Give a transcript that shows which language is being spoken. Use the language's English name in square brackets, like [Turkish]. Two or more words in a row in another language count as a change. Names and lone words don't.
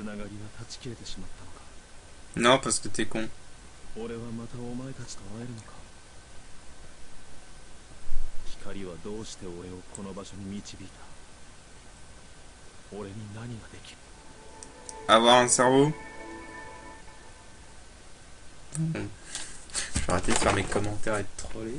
[Japanese] ながりが断ち切れてしまったのか。 [French] Non, parce que t'es con. [Japanese] 俺はまたお前たちと会えるのか。光はどうして俺をこの場所に導いた。俺に何ができる。 [French] Avoir un cerveau. Je vais arrêter de faire mes commentaires et de troller.